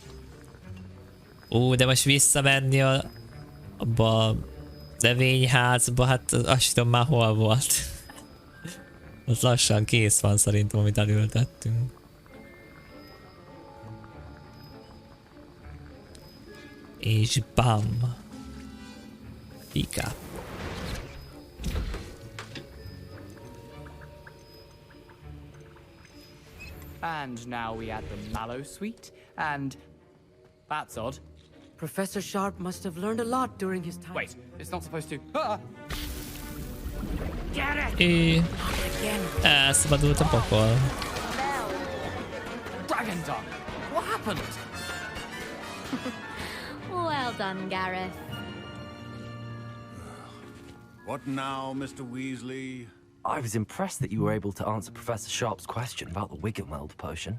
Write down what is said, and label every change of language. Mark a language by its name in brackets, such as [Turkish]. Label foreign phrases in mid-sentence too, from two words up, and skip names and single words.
[Hungarian] De most visszamenni abba a növényházba, hát azt tudom már hol volt. Az lassan kész van szerintem, amit elültettünk. És bam! Pika. [English] And now we add the mallow sweet, and that's odd. Professor Sharp must have learned a lot during his time. Wait, it's not supposed to. Ah! Get it! [Hungarian] Elszabadult a pokol. [English] Dragon Dog! What happened? Well done, Gareth. What now, Mr. Weasley? I was impressed that you were able to answer Professor Sharp's question about the Wiggenweld potion.